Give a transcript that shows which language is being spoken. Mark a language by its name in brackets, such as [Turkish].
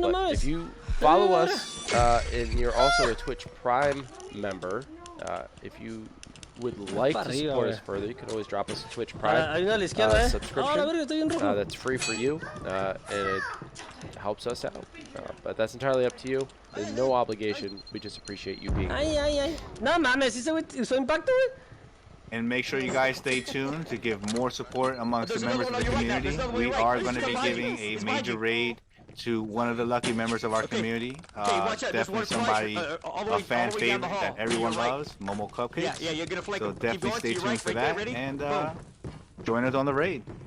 [English] But if you follow us and you're also a Twitch Prime member, if you would like to support us further, you can always drop us a Twitch Prime subscription. That's free for you, and it helps us out. But that's entirely up to you. There's no obligation. We just appreciate you being here. [Spanish] No mames, ¿sí usó impacto, güey? [English] And make sure you guys stay tuned to give more support amongst the members of the community. We are going to be giving a major raid to one of the lucky members of our community. Definitely somebody, a fan favorite that everyone loves, Momo Cupcakes. So definitely stay tuned for that and join us on the raid.